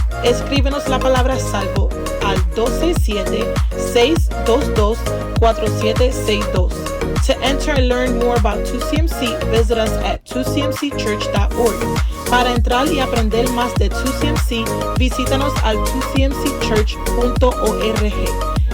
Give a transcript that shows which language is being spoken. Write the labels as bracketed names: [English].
[Spanish] Escríbenos la palabra salvo al 267-622-4762. [English] To enter and learn more about 2CMC, visit us at 2cmcchurch.org. [Spanish] Para entrar y aprender más de 2CMC, visítanos al 2cmcchurch.org.